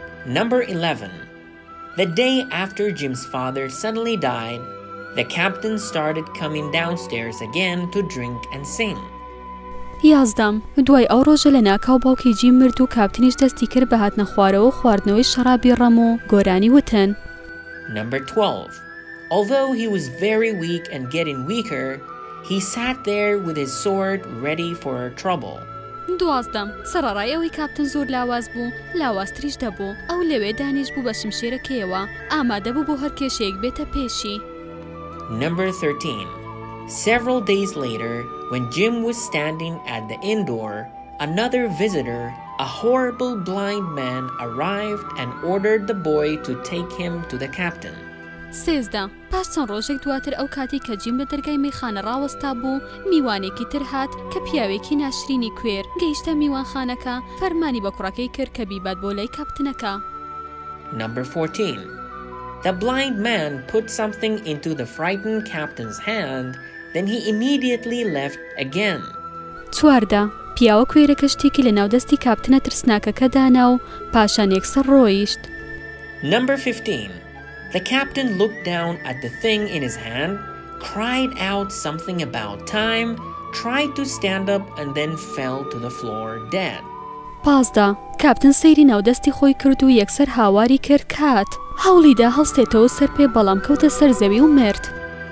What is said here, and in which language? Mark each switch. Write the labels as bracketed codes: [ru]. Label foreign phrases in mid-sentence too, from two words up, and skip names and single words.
[en] Number 11. The day after Jim's father suddenly died, the captain started coming downstairs again to drink and sing. 11. [ckb] دوای ئەو ڕۆژە لە ناکاو باوکی جیم مرد و کاپتنیش دەستی کرد بە هاتنە خوارەوە و خواردنەوەی شەرابی ڕەم و گۆرانی وتن. [en] Number 12. Although he was very weak and getting weaker, he sat there with his sword ready for trouble. 12. [ckb] سەرەڕای ئەوەی کاپتن زۆر لاواز بوو، لاوازتریش دەبوو. ئەو لەوێ دانیش بوو بە شمشێرەکەیەوە، ئامادە بوو بۆ هەر کێشەیەک بێتە پێشی. [en] Number 13. Several days later, when Jim was standing at the inn door, another visitor, a horrible blind man, arrived and ordered the boy to take him to the captain. 13. [ckb] پاش چەند ڕۆژێک دواتر ئەو کاتی کە جیم لە دەرگای میخانە ڕاوەستا بوو، میوانێکی تر هات کە پیاوێکی ناشرینی کوێر گەیشتە میوانخانەکە، فەرمانی بە کوڕەکەی کرد کە بیبات بۆ لای کاپتنەکە. [en] Number 14. The blind man put something into the frightened captain's hand, then he immediately left again. 14. [ckb] پیاوە کوێرەکە شتێکی لە ناودەستی کاپتنە ترسناکەکە دانا و پاشان یەکسەر ڕۆیشت. [en] Number 15. The captain looked down at the thing in his hand, cried out something about time, tried to stand up and then fell to the floor dead. 15. [ckb] کاپتن سەیری ناودەستی خۆی کرد و یەکسەر هاواری کرد کات. هەوڵیدا هەڵستێتەوە سەر پێ بەڵام کەوتە سەر زەوی و مرد.